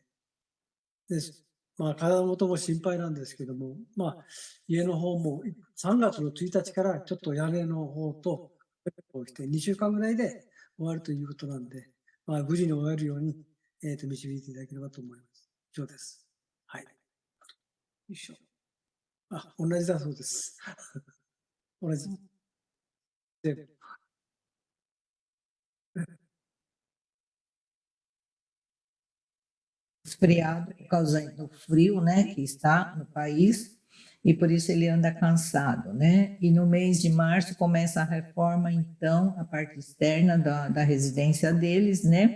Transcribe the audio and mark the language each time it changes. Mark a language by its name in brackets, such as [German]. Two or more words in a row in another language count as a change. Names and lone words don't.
[Japanese] まあ、体元も心配なんですけども、まあ、家の方も3月の1日からちょっと屋根の方と、して2週間ぐらいで終わるということなんで、まあ、無事に終えるように、導いていただければと思います。以上です。はい。よいしょ。同じだそうです。同じ。 [Portuguese] Resfriado por causa do frio, né, que está no país, e por isso ele anda cansado, né? E no mês de março começa a reforma, então, a parte externa da residência deles, né?